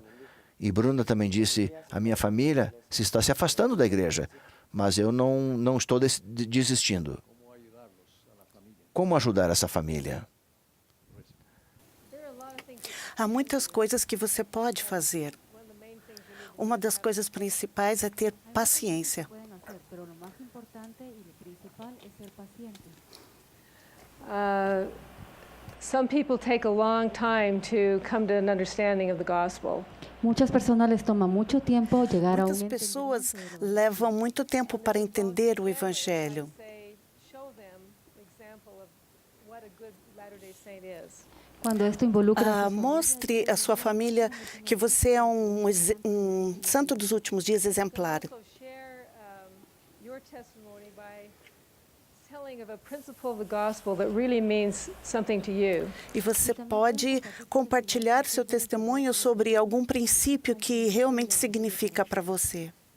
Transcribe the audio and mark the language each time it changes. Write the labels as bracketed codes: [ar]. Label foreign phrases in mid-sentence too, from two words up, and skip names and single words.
[pt] E Bruna também disse: a minha família se está se afastando da igreja, mas eu não estou desistindo. Como ajudar essa família? Há muitas coisas que você pode fazer. Uma das coisas principais é ter paciência. [en] Some people take a long time to come to an understanding of the gospel. [es] Muchas personas les toma mucho tiempo llegar a [pt] Muitas pessoas levam muito tempo para entender o Evangelho. [es] Quando esto involucra [pt] Mostre à sua família que você é um santo dos últimos dias exemplar. E você pode compartilhar seu testemunho sobre algum princípio que realmente significa para você.